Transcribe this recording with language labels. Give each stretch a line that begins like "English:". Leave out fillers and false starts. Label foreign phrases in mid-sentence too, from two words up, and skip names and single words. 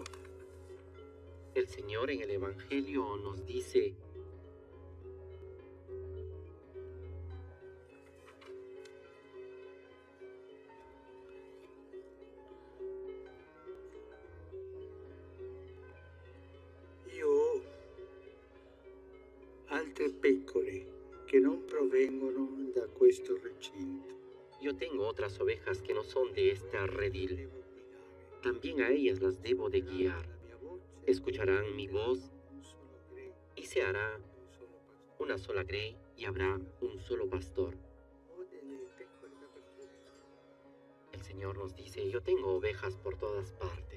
Spanish: El Señor en el Evangelio nos dice,
Italian: io ho altre pecore che non provengono da questo recinto.
Spanish: yo tengo otras ovejas que no son de este redil.
Italian: Devo guidare.
Spanish: también a ellas las debo de guiar. Escucharán mi voz y se hará una sola grey y habrá un solo pastor. El Señor nos dice, yo tengo ovejas por todas partes.